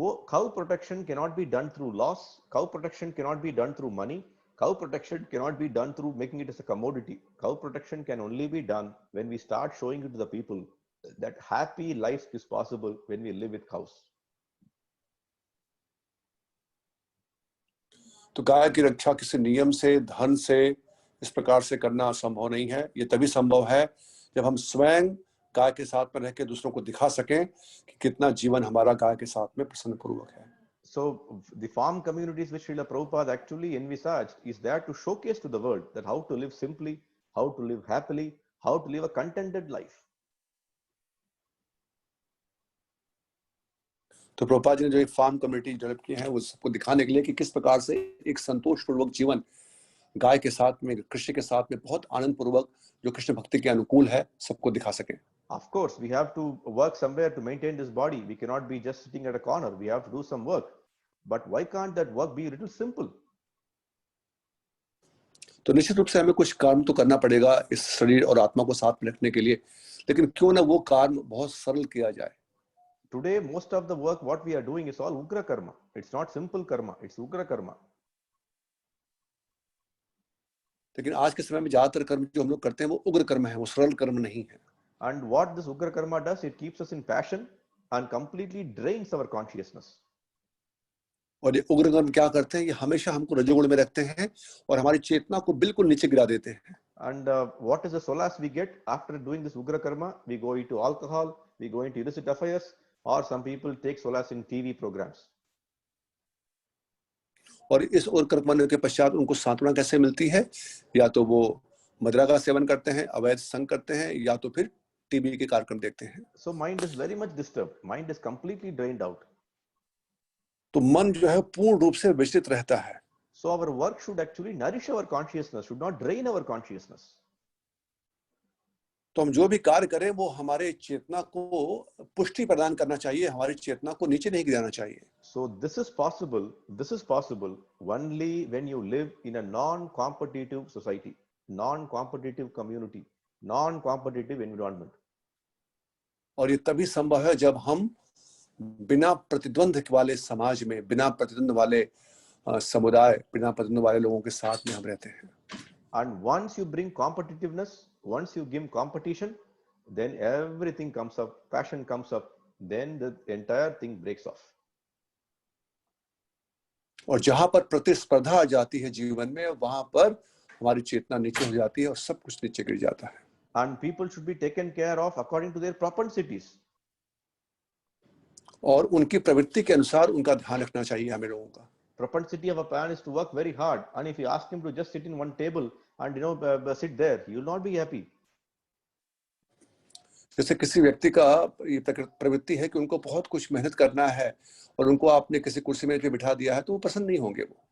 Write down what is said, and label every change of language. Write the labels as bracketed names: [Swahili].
[English] Cow protection cannot be done through laws. Cow protection cannot be done through money. Cow protection cannot be done through making it as a commodity. Cow protection can only be done when we start showing it to the people that happy life is possible when we live with cows. [Hindi] तो गाय की रक्षा किसी नियम से, धन से इस प्रकार से करना संभव नहीं है. ये तभी संभव है जब हम स्वयं गाय के साथ में रह के दूसरों को दिखा सकें कि कितना जीवन हमारा गाय के साथ में प्रसन्न पूर्वक है. [English] So the farm communities which Srila Prabhupada actually envisaged is there to showcase to the world that how to live simply, how to live happily, how to live a contented life. [Hindi] तो प्रभुपाद जी ने जो एक [English] farm community develop [Hindi] की है वो सबको दिखाने के लिए कि किस प्रकार से एक संतोषपूर्वक जीवन गाय के साथ में, कृष्ण के साथ में बहुत आनंद पूर्वक जो कृष्ण भक्ति के अनुकूल है, सबको दिखा सके. [English] Of course, we have to work somewhere to maintain this body. We cannot be just sitting at a corner. We have to do some work. But why can't that work be a little simple? [Hindi] तो निश्चित रूप से हमें कुछ कर्म तो करना पड़ेगा इस शरीर और आत्मा को साथ में रखने के लिए, लेकिन क्यों ना वो कर्म बहुत सरल किया जाए. [English] Today, most of the work what we are doing is all ugra karma. It's not simple karma. It's ugra karma. [Hindi] लेकिन आज के समय में ज्यादातर कर्म जो हम लोग करते हैं वो उग्र कर्म है, वो सरल कर्म नहीं है. [English] And what this ugra karma does, it keeps us in passion and completely drains our consciousness. [Hindi] और ये उग्र कर्म क्या करते हैं, ये हमेशा हमको रजोगुण में रखते हैं और हमारी चेतना को बिल्कुल नीचे गिरा देते हैं. [English] And what is the solace we get after doing this ugra karma? We go into alcohol, we go into illicit affairs, or some people take solace in TV programs. [Hindi] और इस उग्र कर्म करने के पश्चात उनको सांत्वना कैसे मिलती है? या तो वो मदिरा का सेवन करते हैं, अवैध संग करते हैं, या तो फिर टीवी के कार्यक्रम देखते हैं. [English] So mind is very much disturbed. Mind is completely drained out. [Hindi] तो मन जो है पूर्ण रूप से विचलित रहता है. [English] So our work should actually nourish our consciousness, should not drain our consciousness. [Hindi] तो हम जो भी कार्य करें वो हमारे चेतना को पुष्टि प्रदान करना चाहिए, हमारी चेतना को नीचे नहीं गिराना चाहिए. [English] So this is possible only when you live in a non-competitive society, non-competitive community, non-competitive environment. [Hindi] और ये तभी संभव है जब हम बिना प्रतिद्वंद वाले समाज में, बिना प्रतिद्वंद वाले समुदाय, बिना प्रतिद्वंद वाले लोगों के साथ में हम रहते हैं. [English] And once you bring competitiveness, once you give competition, then everything comes up, passion comes up, then the entire thing breaks off. [Hindi] और जहां पर प्रतिस्पर्धा आ जाती है जीवन में, वहां पर हमारी चेतना नीचे हो जाती है और सब कुछ नीचे गिर जाता है. [English] And people should be taken care of according to their propensities. [Hindi] और उनकी प्रवृत्ति के अनुसार उनका ध्यान रखना चाहिए हमें लोगों का. [English] Propensity of a man is to work very hard, and if you ask him to just sit in one table and sit there, he will not be happy. [Hindi] जैसे किसी व्यक्ति का ये प्रवृत्ति है कि उनको बहुत कुछ मेहनत करना है और उनको आपने किसी कुर्सी में बिठा दिया है तो वो पसंद नहीं होंगे वो।